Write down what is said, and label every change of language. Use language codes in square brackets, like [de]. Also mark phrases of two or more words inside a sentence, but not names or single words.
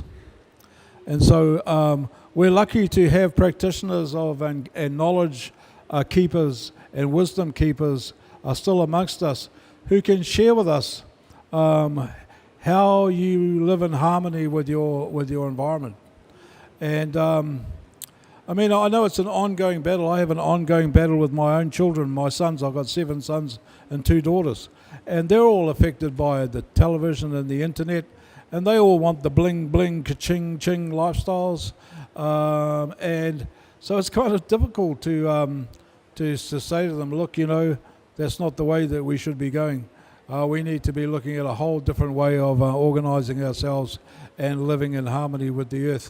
[en] And so we're lucky to have practitioners of and knowledge keepers and wisdom keepers are still amongst us who can share with us how you live in harmony with your environment. And I know it's an ongoing battle. I have an ongoing battle with my own children, my sons. I've got 7 sons and 2 daughters. And they're all affected by the television and the internet. And they all want the bling, bling, ka-ching, ching lifestyles. And so it's kind of difficult to say to them, look, that's not the way that we should be going. We need to be looking at a whole different way of organising ourselves and living in harmony with the earth.